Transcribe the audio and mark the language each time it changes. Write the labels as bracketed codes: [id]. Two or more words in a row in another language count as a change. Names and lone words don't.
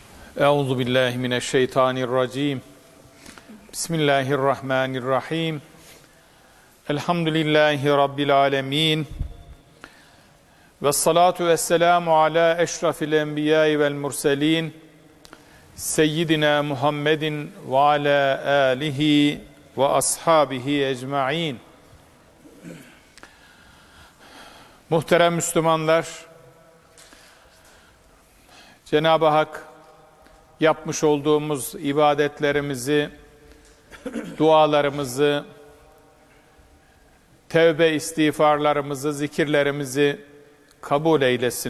[ar] أعوذ بالله من الشيطان الرجيم. بسم الله الرحمن الرحيم. الحمد لله رب العالمين. والصلاة والسلام على أشرف الأنبياء والمرسلين. سيدنا محمد وعلى آله وأصحابه أجمعين. [tr] Muhterem Müslümanlar, Cenab-ı Hak yapmış olduğumuz ibadetlerimizi, dualarımızı, tevbe istiğfarlarımızı, zikirlerimizi kabul eylesin.